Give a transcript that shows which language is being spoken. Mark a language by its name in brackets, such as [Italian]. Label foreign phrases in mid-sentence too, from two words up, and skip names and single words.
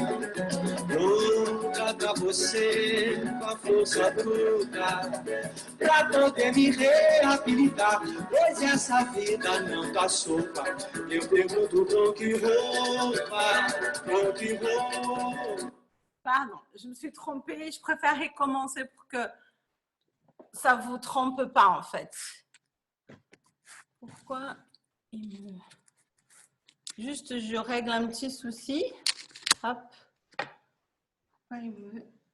[Portuguese] Louca pra você, com a força bruta, pra poder me reabilitar, pois essa vida não tá sopa. Eu pergunto com que roupa, com que roupa. [French] Pardon, je me suis trompée. Je préfère recommencer pour que ça ne vous trompe pas, en fait. Pourquoi il me... Juste, je règle un petit souci. Hop. Pourquoi il me...